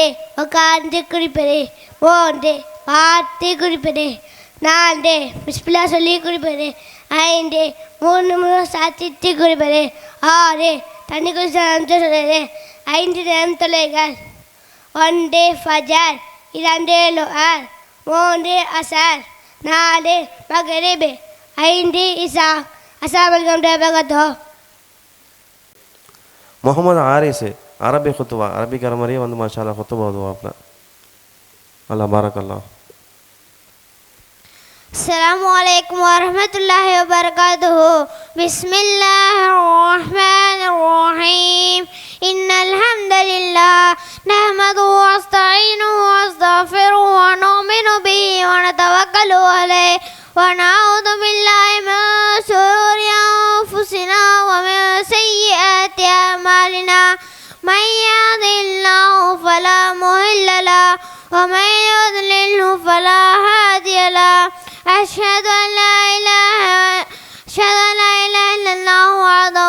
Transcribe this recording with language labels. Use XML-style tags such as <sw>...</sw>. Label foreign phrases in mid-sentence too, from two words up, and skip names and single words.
<ta>உட்கார்ந்து குடிப்பது 3 பார்த்து குடிப்பது 4 பிஸ்மில்லா சொல்லி குடிப்பது 5 3 சாத்திட்டு குடிப்பது 6 தண்ணி குடிச்சு சொல்லுது 5 நேரம் தொழுகைகள் 1 ஃபஜர் 2 லுஹர் 3 அசர் 4 மக்ரிப் 5 இஷா</ta> <ar>السلام عليكم ورحمة الله</ar> <ta>முகமது ஆரிஸ் அரபி குத்துவா அரபிக்கார மாதிரியே வந்து</ta> <ar>ما شاء الله</ar> <ta>குத்துவா ஓதுவாப்ல.</ta> <ar>الله بارك الله. السلام عليكم ورحمة الله وبركاته بسم الله الرحمن الرحيم إن الحمد لله نحمده ونستعينه ونستغفره ونؤمن به ونتوكل عليه ونعوذ بالله من شرور أنفسنا ومن سيئات أعمالنا من يهده الله فلا مضل له ومن يضلله فلا هادي له أشهد أن لا إله إلا الله وحده</ar>